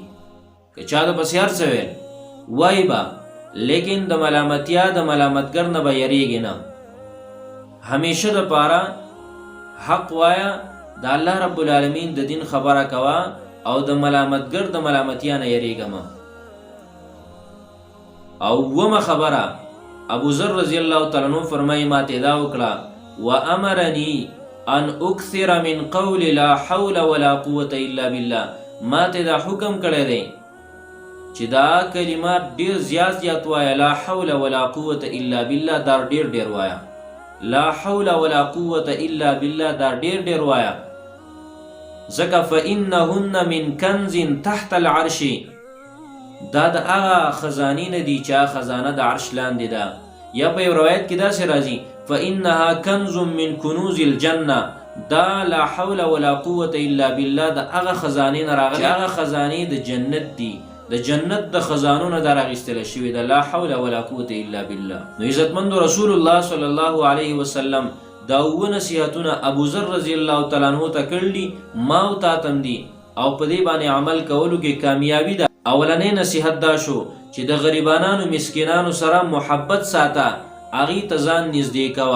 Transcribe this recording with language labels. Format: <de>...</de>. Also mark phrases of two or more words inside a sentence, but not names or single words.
<ps>که چا د پسې هر څه ویل وایي به، لیکن د ملامتیا د ملامتګر نه به یریږي نه، همیشه د پاره حق وایه، د الله رب العالمین د دین خبره کوه، او د ملامتګر د ملامتیا نه یریږه مه. او ومه خبره ابو ذر</ps> <ar>رضی الله تعالی عنہ</ar> <ps>فرمایي ما ته دا وکړه</ps> <ar>وامرني ان اکثر من قول لا حول ولا قوة الا بالله،</ar> <ps>ما ته دا حکم کړی دی چې دا کلمات ډیر زیات وایه،</ps> <ar>لا حول ولا قوة الا بالله</ar> <ps>دا ډیر وایه،</ps> <ar>لا حول ولا قوة الا بالله</ar> <ps>دا ډیر وایه، ځکه</ps> <ar>فانهن من کنز تحت العرش،</ar> <ps>دا د هغه خزانې نه دي چې هغه خزانه د عرش لاندې ده. یا په یو روایت کې داسې راځي</ps> <ar>فانها کنز من کنوز الجنه،</ar> <ps>دا</ps> <ar>لا حول ولا قوة الا بالله</ar> <ps>د هغه خزانې نه راغلي، هغه خزانې د جنت دي، د جنت د خزانو نه دا راغیستل شوي ده،</ps> <ar>لا حول ولا قوة الا بالله.</ar> <ps>نو عزتمند رسول الله صلی الله علیه وسلم دا اووه نصیحتونه ابو ذر</ps> <ar>رضی الله تعالی عنہ</ar> <ps>ته کړي، ما او تا تم دي، او په دې باندې عمل کولو کې کامیابی ده. اولنې نصیحت دا شو چې د غریبانانو مسکینانو سره محبت ساته، هغې ته ځان نږدې کوه.</ps>